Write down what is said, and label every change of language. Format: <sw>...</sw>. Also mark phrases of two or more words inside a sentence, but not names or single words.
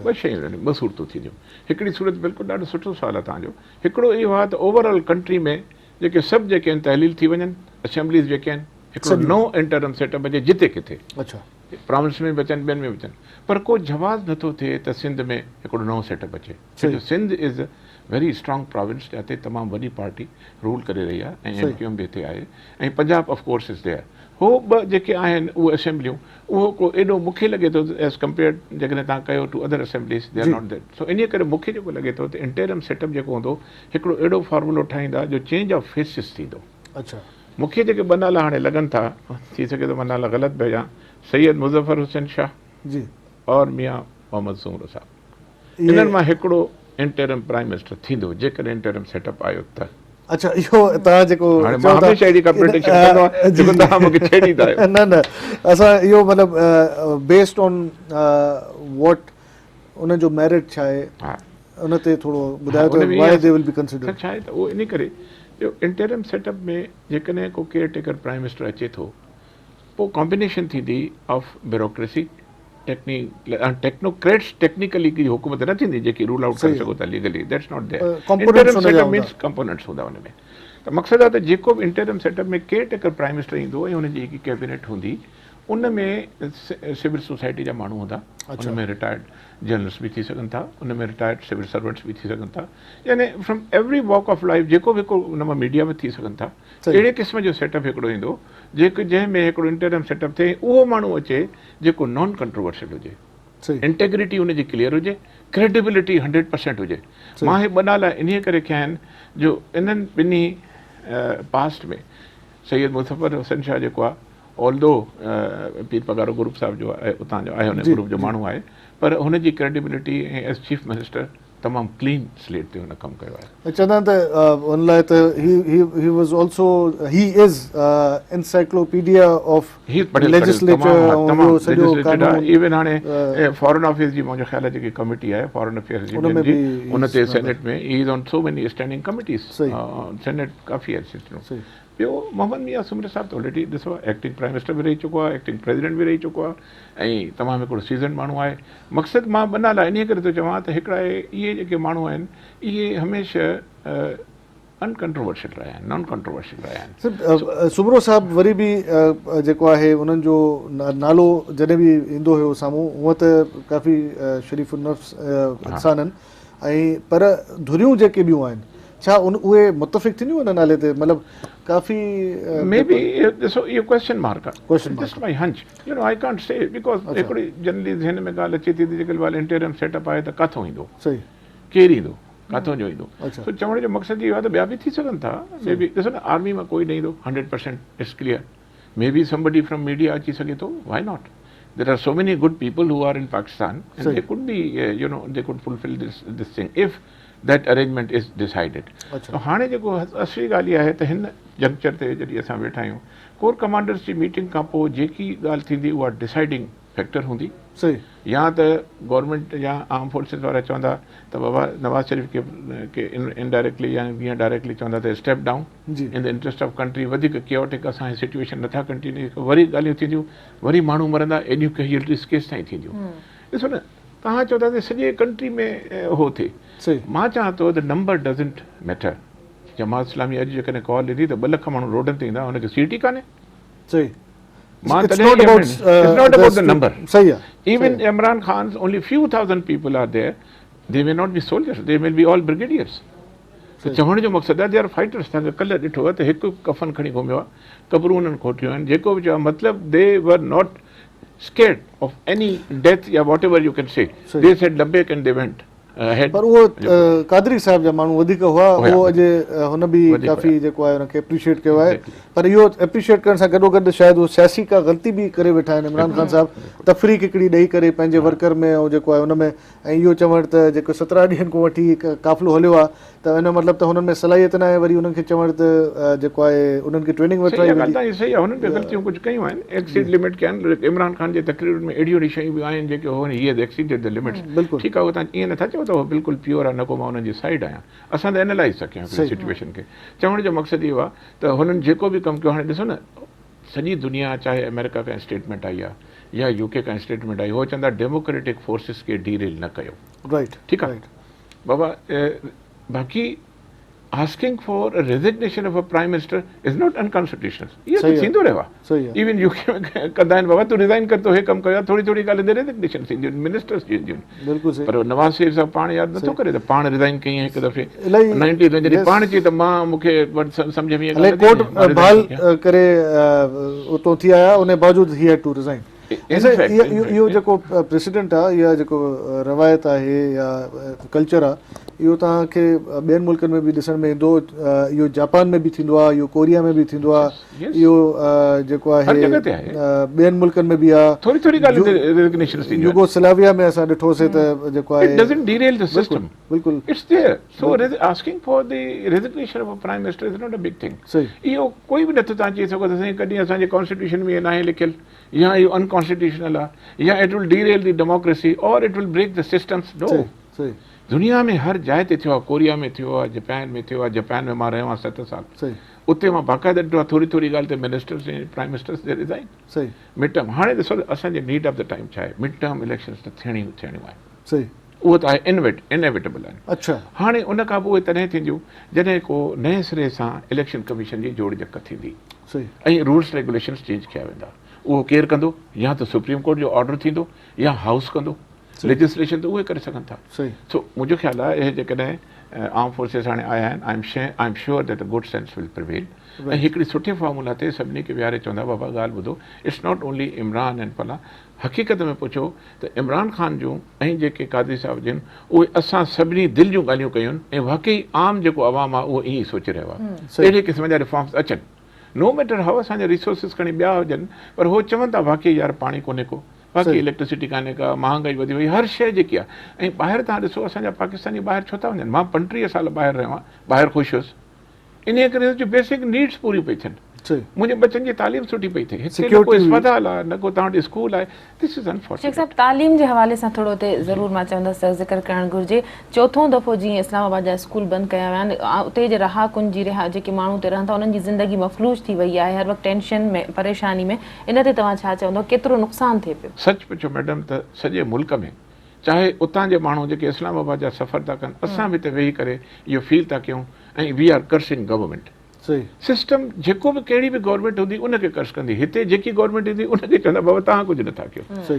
<sd>ॿ शयूं आहिनि, ॿ सूरतूं थींदियूं। हिकिड़ी सूरत बिल्कुलु ॾाढो सुठो सुवालु आहे तव्हांजो। हिकिड़ो इहो आहे त</sd> <en>overall country</en> <sd>में जेके सभु जेके आहिनि तहलील थी वञनि, असेंबलीज़ जेके आहिनि, हिकिड़ो नओं</sd> <en>interim setup</en> <sd>अचे जिते किथे, अच्छा, प्रोविंस में बि अचनि, ॿियनि में बि अचनि, पर को जवाज़ नथो थिए त सिंध में हिकिड़ो नओं सेटअप अचे, छो</sd> <en>Sindh is a very strong province,</en> <sd>जिते तमामु वॾी पार्टी रूल करे रही आहे ऐं MKM बि हिते आहे, ऐं</sd> <en>Punjab of course is there.</en> <sd>हो ॿ जेके आहिनि उहे असेंबलियूं, उहो को एॾो मूंखे लॻे थो</sd> <en>as compare</en> <sd>जेकॾहिं तव्हां कयो</sd> <en>to other assemblies, they are not that.</en> <sd>सो इन करे मूंखे जेको लॻे थो त</sd> <en>interim setup</en> <sd>जेको हूंदो हिकिड़ो अहिड़ो फॉर्मूलो ठाहींदा जो</sd> <en>change of faces</en> <sd>थींदो। अच्छा, मूंखे जेके ॿ नाला हाणे लॻनि था, थी सघे थो मां नाला ग़लति बि हुजां, सैयद मुज़फ़र हुसैन शाह जी और मियां मोहम्मद सुमरो साहब, इन्हनि मां हिकिड़ो</sd> <en>interim prime minister</en> <sd>थींदो जेकॾहिं</sd> <en>interim setup</en> <sd>आयो त। अच्छा, इहो तव्हां जेको न न असां इहो मतिलबु</sd> <en>based on what</en> <sd>उनजो मेरिट छा आहे, उन ते थोरो ॿुधायो त</sd> <en>why they will be considered.</en> <sd>छा आहे त उहो इन करे जो</sd> <en>interim setup</en> <sd>में जेकॾहिं को</sd> <en>caretaker prime minister</en> <sd>अचे थो, पोइ कॉम्बिनेशन थींदी</sd> <en>of bureaucracy, technocrats, technically</en> <sd>की हुकूमत न थींदी जेकी</sd> <en>rule out</en> <sd>करे सघो था लीगली,</sd> <en>that's not there. interim setup means components</en> <sd>हूंदा हुन में। त मक़सदु आहे त जेको बि</sd> <en>interim setup</en> <sd>में</sd> <en>caretaker prime minister</en> <sd>ईंदो ऐं हुनजी हिकु कैबिनेट हूंदी, उन में</sd> <en>civil society</en> <sd>जा माण्हू हूंदा, उन में</sd> <en>retired journalist</en> <sd>बि थी सघनि था, उन में</sd> <en>retired civil servants</en> <sd>बि थी सघनि था, यानी</sd> <en>from every walk of life</en> <sd>जेको बि हिकिड़ो उन मां मीडिया में थी सघनि था। अहिड़े क़िस्म जो सेटअप हिकिड़ो ईंदो जंहिंमें हिकिड़ो</sd> <en>interim setup</en> <sd>थिए, उहो माण्हू अचे जेको</sd> <en>non controversial</en> <sd>हुजे, इंटेग्रिटी हुनजी क्लियर हुजे, क्रेडिबिलिटी 100% हुजे। मां हे ॿ नाला इन करे कया आहिनि जो इन्हनि ॿिन्ही पास्ट में सैयद मुज़फ़र हुसैन शाह जेको आहे, ऑल्दो पीर पगारो ग्रुप साहिब जो आहे, उतां जो आहे, हुन ग्रुप जो माण्हू आहे, पर हुनजी क्रेडिबिलिटी ऐं</sd> <en>as chief minister</en> <sd>तमामु</sd> <en>clean slate</en> <sd>ते हुन कमु कयो आहे। चवंदा त हुन लाइ त</sd> <en>he was also he is encyclopedia of legislature.</en> <sd>इवन हाणे</sd> <en>foreign office</en> <sd>जी मुंहिंजो ख़्याल आहे जेकी कमिटी आहे</sd> <en>foreign affairs</en> <sd>जी, उन ते सेनेट में</sd> <en>he is on so many standing committees,</en> <sd>सेनेट काफ़ी अर्से थियो। ॿियो मोहम्मद मियां सुमरो साहब त ऑलरेडी ॾिसो</sd> <en>acting prime minister</en> <sd>बि रही चुको आहे,</sd> <en>acting president</en> <sd>बि रही चुको आहे, ऐं तमामु हिकिड़ो सीज़न माण्हू आहे। मक़सदु मां ॿ नाला इन करे थो चवां त हिकिड़ा इहे जेके माण्हू आहिनि इहे हमेशह अनकंट्रोवर्शियल रहिया आहिनि,</sd> <en>non controversial</en> <sd>रहिया आहिनि। सुमरो साहब वरी बि जेको आहे उन्हनि जो नालो जॾहिं बि ईंदो हुयो साम्हूं, हूअं त काफ़ी शरीफ़ नफ़्स इंसान आहिनि, ऐं पर धुरियूं जेके ॿियूं आहिनि छा उहे मुतफ़िक़ थींदियूं हुन नाले ते? मतिलबु काफ़ी</sd> <en>may be</en> <sd>ॾिसो इहो</sd> <en>question mark</en> <sd>आहे,</sd> <en>just my hunch, you know I can't say, because</en> <sd>हिकिड़ी जनरली ज़हन में ॻाल्हि अचे थी त जेकॾहिं</sd> <en>interim setup</en> <sd>आहे त काथों ईंदो, सही केरु ईंदो, काथों जो ईंदो? सो चवण जो मक़सदु इहो आहे त ॿिया बि थी सघनि था,</sd> <en>may be</en> <sd>ॾिसो न आर्मी मां कोई न ईंदो 100%</sd> <en>it's clear, may be somebody from media</en> <sd>अची सघे थो,</sd> <en>Why not? There are so many good people who are in Pakistan and they could be, they could fulfill this thing if that arrangement is decided.</en> <sd>तो हाणे जेको असली ॻाल्हि आहे त हिन जंक्चर ते जॾहिं असां वेठा आहियूं,</sd> <en>core commanders</en> <sd>जी मीटिंग खां पोइ जेकी ॻाल्हि थींदी उहा</sd> <en>deciding factor</en> <sd>हूंदी, सही या त गवर्नमेंट या</sd> <en>armed forces</en> <sd>वारा चवंदा त बाबा नवाज़ शरीफ़ के इनडायरेक्टली या ईअं डायरेक्टली चवंदा त</sd> <en>step down</en> <sd>जी</sd> <en>in the interest of country</en> <sd>वधीक क्योटिक असांजी सिचुएशन नथा कंटिन्यू वरी ॻाल्हियूं थींदियूं वरी माण्हू मरंदा एॾियूं कैजुअलिटीज़ केसि ताईं थींदियूं ॾिसो न तव्हां चओ था त सॼे कंट्री में हो थिए सही मां चवां थो</sd> <en>the number doesn't matter</en> <sd>जमात इस्लामी अॼु जेकॾहिं कॉल ॾिनी त 2 लख माण्हू रोडनि ते ईंदा हुनखे सीट ई कान्हे सही मां</sd> <en>It's</en> <sd>तॾहिं</sd> <en>not about, it's not about the number.</en> <sd>सही आहे</sd> <en>Even Imran Khan's only few thousand people are there. They may not be soldiers. They may be all brigadiers.</en> <sd>त चवण जो मक़सदु आहे</sd> <en>they are fighters</en> <sd>तव्हांखे कल्ह ॾिठो आहे त हिकु कफ़न खणी घुमियो आहे कबरूं उन्हनि खोटियूं आहिनि जेको बि चयो आहे मतिलबु</sd> <en>they were not scared of any death</en> <sd>या</sd> <en>what ever you can say they said labbaik and they went</en> <sd>पर उहो कादरी साहिब जा माण्हू वधीक हुआ उहो अॼु हुन बि काफ़ी जेको आहे हुनखे एप्रिशिएट कयो आहे पर इहो एप्रिशिएट करण सां गॾोगॾु शायदि उहो सियासी का ग़लती बि करे वेठा आहिनि इमरान ख़ान साहिबु तफ़रीक हिकिड़ी ॾेई करे पंहिंजे वर्कर में ऐं जेको आहे हुन में ऐं इहो चवणु त जेको 17 ॾींहंनि खां वठी काफ़िलो हलियो आहे त हिन मतिलबु त हुननि में सलाहियत न आहे वरी उन्हनि खे चवणु त जेको आहे उन्हनि खे ट्रेनिंग वठाई वेंदी सही आहे हुननि बि ग़लतियूं कुझु कयूं आहिनि</sd> <en>exceed limit</en> <sd>कया आहिनि इमरान ख़ान जे तकरीर में अहिड़ियूं अहिड़ियूं शयूं बि आहिनि जेके हो हीअ</sd> <en>exceeded the limits</en> <sd>बिल्कुलु ठीकु ठीकु आहे उहो तव्हां ईअं नथा चओ त उहो बिल्कुलु प्योर आहे न को मां हुननि जी साइड आहियां असां त एनालाइज़ था कयूं सिचुएशन खे चवण जो मक़सदु इहो आहे त हुननि जेको बि कमु कयो हाणे ॾिसो न सॼी दुनिया चाहे अमेरिका खां स्टेटमेंट आई आहे या यूके खां स्टेटमेंट आई हो चवंदा</sd> <en>democratic forces</en> <sd>खे डीरेल न कयो राइट</sd> <en>ठीकु आहे बाबा बाक़ी asking for a resignation of a prime minister is not unconstitutional.</en> <sd>इहो त थींदो रहियो आहे इवन यूके में कंदा आहिनि बाबा तूं रिज़ाइन कर तो हे कमु कयो थोरी थोरी ॻाल्हि ते रेजिग्नेशन थींदियूं मिनिस्टर्स जी बिल्कुलु सही पर नवाज़ शरीफ़ साहिबु पाण यादि नथो करे त पाण रिज़ाइन कई हिकु दफ़े 90 में जॾहिं पाण चई त मां मूंखे सम्झ में कोर्ट बहाल करे उतो थी आया उन बावजूदि</sd> <en>he had to resign</en> <sd>इहो जेको प्रेसिडेंट आहे या जेको रवायत आहे या कल्चर आहे इहो तव्हांखे ॿियनि मुल्कनि में बि ॾिसण में ईंदो इहो जापान में बि थींदो आहे इहो कोरिया में बि थींदो आहे इहो जेको आहे ॿियनि मुल्कनि में बि आहे थोरी थोरी ॻाल्हि यूगोस्लाविया में असां ॾिठोसीं त जेको आहे बिल्कुलु</sd> <en>asking for the resignation of a prime minister is not a big thing.</en> <sd>इहो कोई बि नथो तव्हां चई सघो त साईं कॾहिं असांजे कॉन्स्टिट्यूशन में नाहे लिखियल या इहो अनकॉन्स्टिट्यूशनल आहे या</sd> <en>it will derail the democracy</en> <sd>और</sd> <en>it will break the systems no</en> <sd>दुनिया में हर जाइ ते थियो आहे कोरिया में थियो आहे जापान में थियो आहे जापान में मां रहियो आहियां 7 साल उते मां बाक़ाइदा ॾिठो आहे थोरी थोरी ॻाल्हि ते मिनिस्टर्स ऐं</sd> <en>prime ministers they resign</en> <sd>सही</sd> <en>mid term</en> <sd>हाणे ॾिसो असांजे</sd> <en>need of the time</en> <sd>छा आहे</sd> <en>mid term elections</en> <sd>त थियणियूं आहिनि सही उहो त आहे इनएविटेबल आहिनि अच्छा हाणे उन खां पोइ तॾहिं थींदियूं जॾहिं को नए सिरे सां</sd> <en>election commission</en> <sd>जी जोड़ जक थींदी ऐं</sd> <en>rules regulations</en> <sd>चेंज कया वेंदा उहो केरु कंदो या त</sd> <en>supreme court</en> <sd>जो ऑर्डर थींदो या हाउस कंदो लेजिस्लेशन त उहे करे सघनि था सो मुंहिंजो ख़्यालु आहे इहे जेकॾहिं</sd> <en>armed forces</en> <sd>हाणे आया आहिनि</sd> <en>I am sure that a good sense will prevail</en> <sd>ऐं हिकिड़ी सुठे फॉर्मूला ते सभिनी खे विहारे चवंदा बाबा ॻाल्हि ॿुधो</sd> <en>it's not only Imran and</en> <sd>फला हक़ीक़त में पुछो त इमरान ख़ान जूं ऐं जेके कादरी साहिब जिन उहे असां सभिनी दिलि जूं ॻाल्हियूं कयूं ऐं वाक़ई आम जेको अवाम आहे उहो ईअं ई सोचे रहियो आहे अहिड़े क़िस्म जा रिफॉर्म्स अचनि</sd> <en>no matter how</en> <sd>असांजा रिसोर्सिस खणी ॿिया हुजनि पर उहो चवनि था वाक़ई यार पाणी कोन्हे को बाक़ी इलेक्ट्रिसिटी कान्हे का महांगाई वधी वई हर शइ जेकी आहे ऐं ॿाहिरि तव्हां ॾिसो असांजा पाकिस्तानी ॿाहिरि छो था वञनि मां 35 साल ॿाहिरि रहियो आहियां ॿाहिरि ख़ुशि हुयुसि इन करे जो</sd> <en>basic needs</en> <sd>पूरियूं पई थियनि मुंहिंजे बच्चनि जी तालीम सुठी पई थिए हिते न को अस्पताल आहे न को तव्हां वटि स्कूल आहे</sd> <en>this is unfortunate</en> <sd>साहिबु तालीम जे हवाले सां थोरो हुते ज़रूरु मां चवंदसि ज़िक्र करणु घुरिजे चोथों दफ़ो जीअं इस्लामाबाद जा स्कूल बंदि कया विया आहिनि उते जे रहाकुन जी जेके माण्हू उते रहनि था उन्हनि जी ज़िंदगी मफ़लूज थी वई आहे हर वक़्तु टेंशन में परेशानी में इन ते तव्हां छा चवंदव केतिरो नुक़सानु थिए पियो सच पुछो मैडम त सॼे मुल्क में चाहे उतां जे माण्हू जेके इस्लामाबाद जा सफ़र था कनि असां बि हिते वेही करे इहो फील था कयूं ऐं</sd> <en>we are cursing government system</en> <sd>जेको बि कहिड़ी बि गवर्नमेंट हूंदी उनखे कर्ज़ कंदी हिते जेकी गवर्नमेंट ईंदी उनखे चवंदा बाबा तव्हां कुझु नथा कयो</sd>